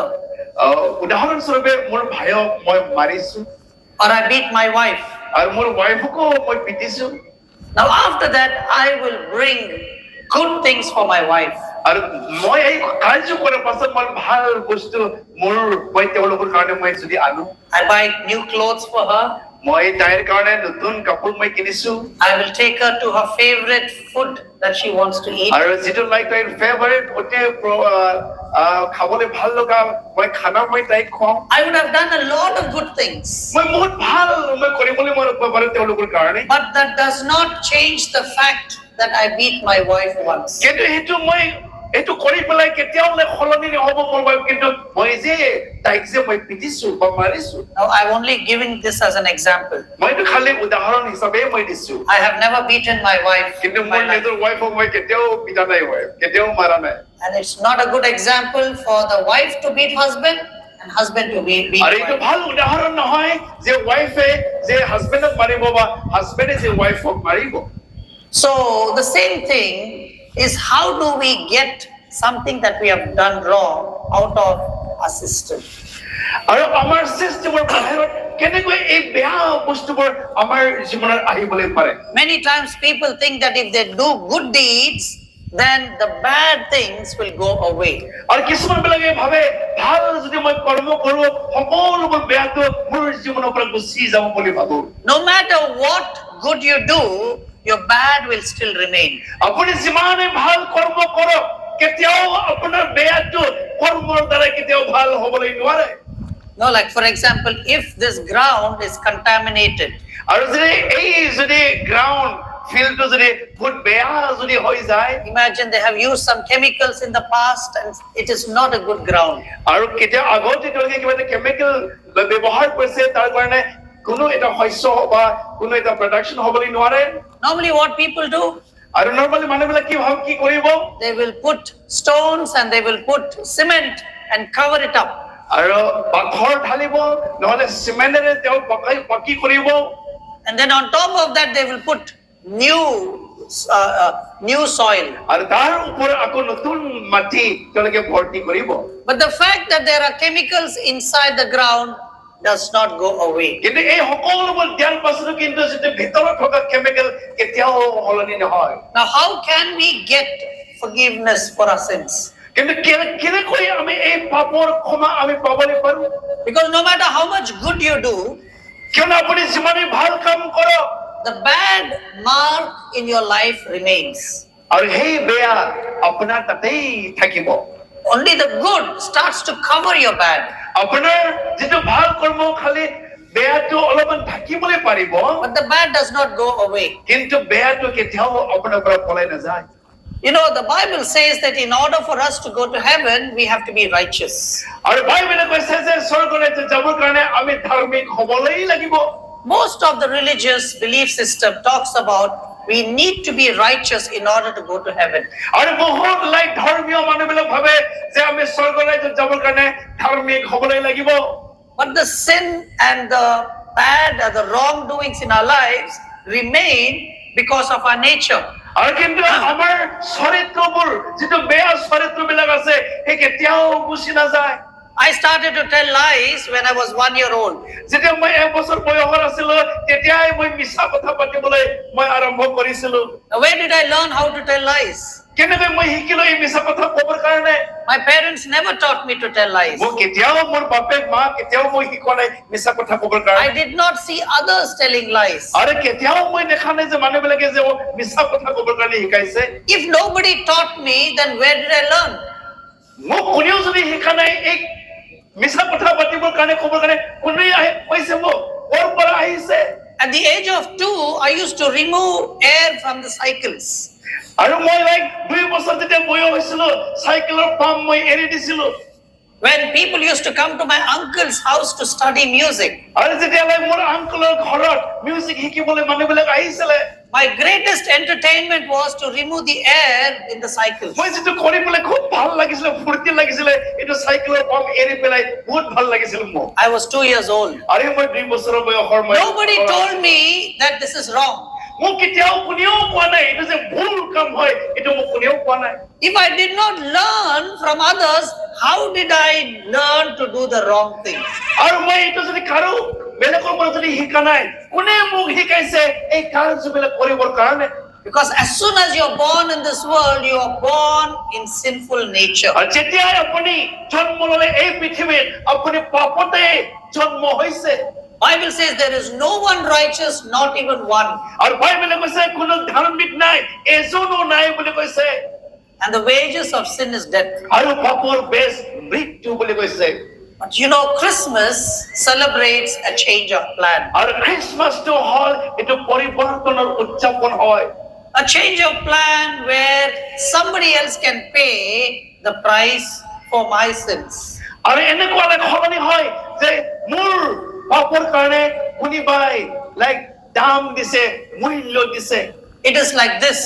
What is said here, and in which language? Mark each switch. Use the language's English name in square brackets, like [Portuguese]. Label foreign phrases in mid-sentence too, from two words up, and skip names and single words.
[Assamese] উদাহৰণস্বৰূপে মোৰ ভাইক মই মাৰিছো [English] or I beat my wife. [Assamese] আৰু মোৰ ৱাইফকো মই পিটিছো [English] Now, after that, I will bring good things for my wife. [Assamese] আৰু মই এই কাৰ্য কৰাৰ পাছত মই ভাল বস্তু মই তেওঁলোকৰ কাৰণে মই যদি আনো [English] I buy new clothes for her. [Assamese] মই তাইৰ কাৰণে নতুন কাপোৰ মই কিনিছো [English] I will take her to her favorite food that she wants to eat. [Assamese] আৰু যিটো তাইৰ ফেভাৰিট অতি খাবলৈ ভাল লগা মই খানা মই তাইক খুৱাওঁ [English] I would have done a lot of good things. [Assamese] মই বহুত ভাল মই কৰিবলৈ মই পাৰো তেওঁলোকৰ কাৰণে [English] But that does not change the fact that I beat my wife once. [Assamese] কিন্তু সেইটো মই এইটো কৰি পেলাই কেতিয়াও সলনি নহব মোৰ wife কিন্তু মই যে তাইক যে মই পিটিছো বা মাৰিছো [English] Now, I'm only giving this as an example. [Assamese] মইতো খালি উদাহৰণ হিচাপে মই দিছো [English] I have never beaten my wife. [Assamese] কিন্তু [English] in [Assamese] মোৰ [English] my life. [Assamese] নিজৰ wife-ক মই কেতিয়াও পিটা নাই কেতিয়াও মাৰা নাই [English] And it's not a good example for the wife to beat husband and husband to beat [Assamese] আৰু এইটো [English] wife. [Assamese] ভাল উদাহৰণ নহয় যে wife-এ যে husband-ক মাৰিব বা husband-এ যে wife-ক মাৰিব [English] So the same thing is, how do we get something that we have done wrong out of our system? [Assamese] আৰু আমাৰ চিষ্টেমৰ বাহিৰত কেনেকৈ এই বেয়া বস্তুবোৰ আমাৰ জীৱনত আহিবলৈ পাৰে [English] Many times people think that if they do good deeds, then the bad things will go away. [Assamese] আৰু কিছুমান বিলাকে ভাবে ভাল যদি মই কৰ্ম কৰো সকলোবোৰ বেয়াটো মোৰ জীৱনৰ পৰা গুচি যাব বুলি ভাবো [English] No matter what good you do, your bad will still remain. [Assamese] আপুনি যিমানে ভাল কৰ্ম কৰক কেতিয়াও আপোনাৰ বেয়াটো কৰ্মৰ দ্বাৰা কেতিয়াও ভাল হ'বলৈ নোৱাৰে [English] No, like for example, if this ground is contaminated, [Assamese] আৰু যদি [English] ground field-টো [Assamese] যদি বহুত বেয়া যদি হৈ যায় [English] imagine they have used some chemicals in the past and it is not a good ground. [Assamese] আৰু কেতিয়া আগতে তেওঁলোকে কিবা এটা কেমিকেল ব্যৱহাৰ কৰিছে তাৰ কাৰণে কোনো এটা শস্য বা কোনো এটা প্ৰডাকশ্যন হ'বলৈ নোৱাৰে [English] Normally what people do, [Assamese] আৰু নৰ্মালি মানুহবিলাক কি কৰিব [English] they will put stones and they will put cement and cover it up. [Assamese] আৰু পাথৰ ঢালিব নহলে চিমেণ্টেৰে তেওঁ পকী কৰিব [English] And then on top of that they will put new soil. [Assamese] আৰু তাৰ ওপৰত আকৌ নতুন মাটি তেওঁলোকে ভৰ্তি কৰিব [English] But the fact that there are chemicals inside the ground does not go away. [Assamese] কিন্তু এই সকলোবোৰ দিয়াৰ পাছতো কিন্তু যিটো ভিতৰত থকা কেমিকেল কেতিয়াও সলনি নহয় [English] Now how can we get forgiveness for our sins? [Assamese] কিন্তু কেনেকৈ আমি এই পাপৰ ক্ষমা আমি পাবলৈ পাৰো [English] Because no matter how much good you do, [Assamese] কিয়নো আপুনি যিমানেই ভাল কাম কৰক [English] the bad mark in your life remains. [Assamese] আৰু সেই বেয়া আপোনাৰ তাতেই থাকিব [English] Only the good starts to cover your bad. [Assamese] আপোনাৰ যিটো ভাল কৰ্ম খালি বেয়াটো অলপমান ঢাকিবলৈ পাৰিব [English] But the bad does not go away. [Assamese] কিন্তু বেয়াটো কেতিয়াও আপোনাৰ পৰা পলাই নাযায় [English] You know, the Bible says that in order for us to go to heaven, we have to be righteous. [Assamese] আৰু বাইবেলে কৈছে যে স্বৰ্গলৈ যাবৰ কাৰণে আমি ধাৰ্মিক হ'বলেই লাগিব [English] Most of the religious belief system talks about we need to be righteous in order to go to heaven. [Assamese] আৰু বহুত ধৰ্মীয় মানুহবিলাক ভাবে যে আমি স্বৰ্গলৈ যাবৰ কাৰণে ধাৰ্মিক হ'বলেই লাগিব [English] But the sin and the bad or the wrongdoings in our lives remain because of our nature. [Assamese] আৰু কিন্তু আমাৰ চৰিত্ৰবোৰ যিটো বেয়া চৰিত্ৰবিলাক আছে সেই কেতিয়াও গুচি নাযায় [English] I started to tell lies when I was 1 year old. [Assamese] যেতিয়া মই 1 বছৰ বয়সৰ আছিলো তেতিয়াই মই মিছা কথা পাতিবলৈ মই আৰম্ভ কৰিছিলো [English] Now, where did I learn how to tell lies? [Assamese] কেনেকৈ মই শিকিলো এই মিছা কথা ক'বৰ কাৰণে [English] My parents never taught me to tell lies. [Assamese] মোক কেতিয়াও মোৰ বাপেক মা কেতিয়াও মই শিকোৱা নাই মিছা কথা ক'বৰ [English] I [Assamese] কাৰণে [English] did not see others telling lies. [Assamese] আৰু কেতিয়াও মই দেখা নাই যে মানুহবিলাকে যে মিছা কথা ক'বৰ কাৰণে শিকাইছে [English] If nobody taught me, then where did I learn? [Assamese] মোক কোনেও যদি শিকা নাই এই মিছা কথা পাতিবৰ কাৰণে ক'বৰ কাৰণে কোনেও কৈছে মোক ক'ৰ পৰা আহিছে [English] At the age of 2, I used to remove air from the cycles. [Assamese] আৰু মই 2 বছৰ যেতিয়া বয়স হৈছিলো [English] cycle-ৰ pump [Assamese] মই এৰি দিছিলো [English] When people used to come to my uncle's house to study music, [Assamese] আৰু যেতিয়া মোৰ আংকলৰ ঘৰত মিউজিক শিকিবলৈ মানুহবিলাক আহিছিলে [English] my greatest entertainment was to remove the air in the cycles. [Assamese] মই যেটো কৰি পেলাই খুব ভাল লাগিছিল ফুৰ্তি লাগিছিল এইটো [English] cycle-ৰ pump [Assamese] এৰি পেলাই বহুত ভাল লাগিছিল মোক [English] I was 2 years old. [Assamese] আৰু মই 2 বছৰৰ বয়সৰ মই [English] Nobody told me that this is wrong. [Assamese] মোক কেতিয়াও কোনেও কোৱা নাই এইটো যে ভুল কাম হয় এইটো মোক কোনেও কোৱা নাই [English] If I did not learn from others, how did I learn to do the wrong thing? [Assamese] আৰু মই এইটো যদি কাৰো বেলেগৰ পৰা যদি শিকা নাই কোনে মোক শিকাইছে এই কাৰ্যবিলাক কৰিবৰ কাৰণে [English] Because as soon as you're born in this world, you are born in sinful nature. [Assamese] আৰু যেতিয়াই আপুনি জন্ম ল'লে এই পৃথিৱীত আপুনি পাপতে জন্ম হৈছে [English] Bible says there is no one righteous, not even one. [Assamese] আৰু বাইবেলে কৈছে কোনো ধাৰ্মিক নাই এজনো নাই বুলি কৈছে [English] And the wages of sin is death. [Assamese] আৰু পাপৰ বেজ মৃত্যু বুলি কৈছে [English] But you know, Christmas celebrates a change of plan. [Assamese] আৰু খ্ৰীষ্টমাছটো হ'ল এইটো পৰিৱৰ্তনৰ উদযাপন হয় [English] A change of plan where somebody else can pay the price for my sins. [Assamese] আৰু এনেকুৱা সলনি হয় যে মোৰ পাপৰ কাৰণে কোনোবাই দাম দিছে মূল্য দিছে [English] It is like this.